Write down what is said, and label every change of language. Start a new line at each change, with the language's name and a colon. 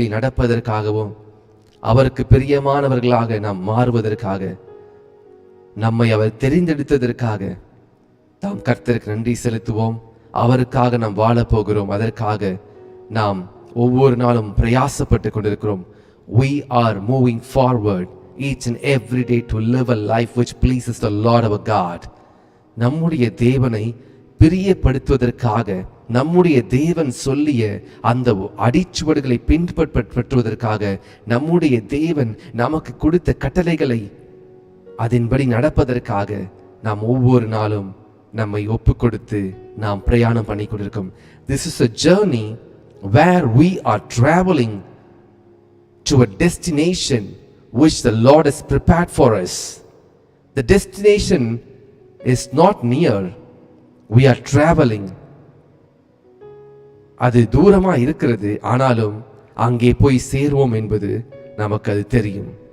Tamil: நடப்பதற்காகவும் அவருக்கு பிரியமானவர்களாக நாம் மாறுவதற்காக நம்மை அவர் தெரிந்தெடுத்ததற்காக நாம் கர்த்தருக்கு நன்றி செலுத்துவோம். அவருக்காக நாம் வாழப் போகிறோம். அதற்காக நாம் ஒவ்வொரு நாளும் பிரயாசப்பட்டு கொண்டிருக்கிறோம்.
English: We are moving forward each and every day to live a life which pleases the Lord our God.
Tamil: நம்முடைய தேவனை பிரியப்படுத்துவதற்காக, நம்முடைய தேவன் சொல்லிய அந்த அடிச்சுவடுகளை பின்பற்றுவதற்காக, நம்முடைய தேவன் நமக்கு கொடுத்த கட்டளைகளை அதன்படி நடப்பதற்காக நாம் ஒவ்வொரு நாளும் நம்மை ஒப்பு கொடுத்து நாம் பிரயாணம் பண்ணி கொண்டிருக்கோம்.
English: This is a journey where we are traveling to a destination which the Lord has prepared for us. The destination is not near. We are traveling.
Tamil: அது தூரமா இருக்கிறது, ஆனாலும் அங்கே போய் சேருவோம் என்பது நமக்கு அது தெரியும்.